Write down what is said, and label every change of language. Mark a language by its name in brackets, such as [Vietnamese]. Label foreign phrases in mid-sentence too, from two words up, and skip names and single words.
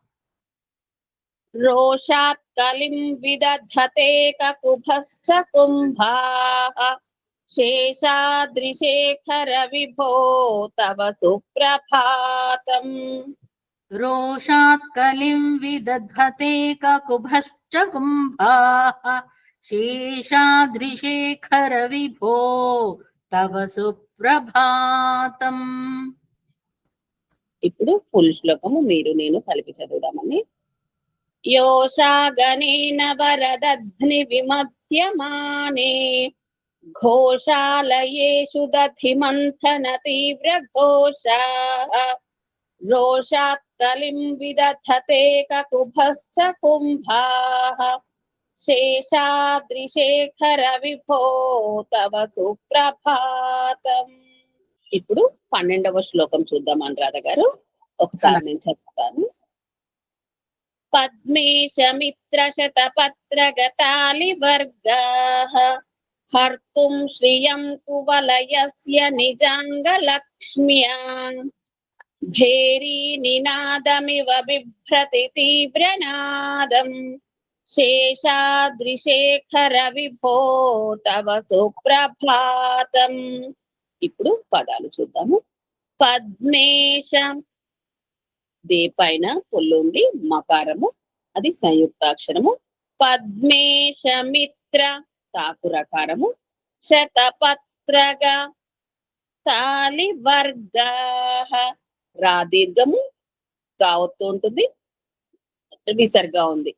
[Sanskrit] रोषात् कलिं विदधते ककुभश्च कुम्भाः शेषाद्रिशेखर विभो तव सुप्रभातम् रोषात् कलिं विदधते ककुभश्च कुम्भाः शेषाद्रिशेखर विभो तव సుప్రభాతం [Telugu] ఇప్పుడు ఫుల్ శ్లోకము మీరు నేను కలిపి చదువుదామని. [Sanskrit] योषागणेन वरदध्नि विमध्यमाने घोषालयेषु दधिमन्थन तीव्रघोषाः रोषात् कलिं विदधते ककुभश्च कुम्भाः शेषाद्रिशेखर विभो तव సుప్రభాతम्. [Telugu] ఇప్పుడు 12వ శ్లోకం చూద్దాం అనురాధ గారు. ఒకసారి నేను చెప్తాను. [Sanskrit] पद्मेशमित्रशतपत्रगतालिवर्गाः हर्तुं श्रियं कुवलयस्य निजाङ्गलक्ष्म्या भेरीनिनादमिव बिभ्रति तीव्रनादम् शेषाद्रिशेखर विभो तव సుప్రభాతం. [Telugu] ఇప్పుడు పదాలు చూద్దాము. పద్మేశం దే పైన పుల్లు ఉంది, మకారము, అది సంయుక్తాక్షరము. పద్మేశమిత్ర తాకు రకారము. [Sanskrit] శతపత్రగా తాళివర్గాః [Telugu] రా దీర్ఘము, గావత్తు ఉంటుంది, విసర్గా ఉంది.